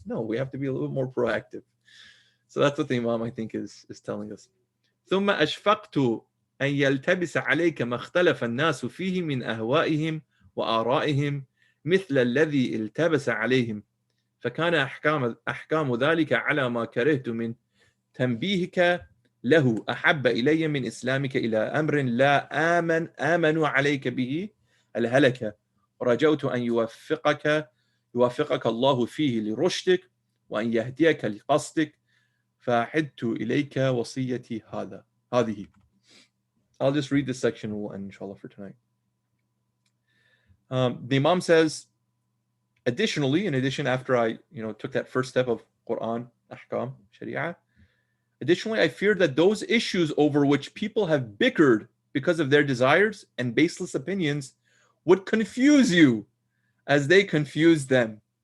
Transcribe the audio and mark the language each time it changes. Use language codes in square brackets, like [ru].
[en] No, we have to be a little bit more proactive. So that's what the Imam, I think, is telling us. [ar] ثم أشفقت أن يلتبس عليك ما اختلف الناس فيه من أهوائهم وآرائهم مثل الذي التبس عليهم فكان أحكام ذلك على ما كرهت من تنبيهك له أحب إلي من إسلامك إلى أمر لا آمنوا عليك به الهلكة ورجوت أن يوفقك الله فيه لرشدك وأن يهديك لقصدك فأعدت إليك وصيتي هذه. [en] I'll just read this section and we'll end inshallah for tonight. The Imam says, additionally, after I took that first step of Quran, Ahkam, Sharia, additionally, I feared that those issues over which people have bickered because of their desires and baseless opinions would confuse you as they confuse them.